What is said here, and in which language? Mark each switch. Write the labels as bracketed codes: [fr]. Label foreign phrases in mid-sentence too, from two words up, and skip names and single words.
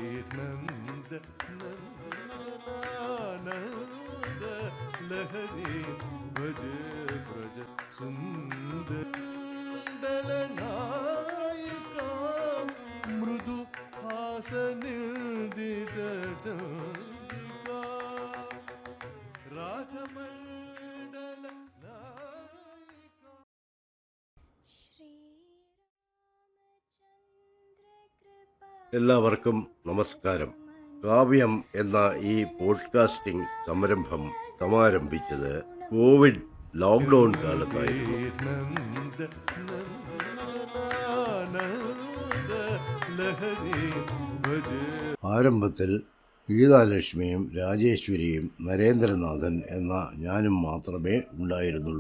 [sa] नन्द लहरी भजे ब्रज सुन्दरनायिका मृदु हासनिर्दित चन्द्रिका रासमण्डल नायिका. [ml] എല്ലാവർക്കും നമസ്കാരം. കാവ്യം എന്ന ഈ പോഡ്കാസ്റ്റിംഗ് സംരംഭം സമാരംഭിച്ചത് കോവിഡ് ലോക്ക്ഡൗൺ കാലത്തായിരുന്നു. ആരംഭത്തിൽ ഗീതാലക്ഷ്മിയും രാജേശ്വരിയും നരേന്ദ്രനാഥൻ എന്ന ഞാനും മാത്രമേ ഉണ്ടായിരുന്നുള്ളൂ.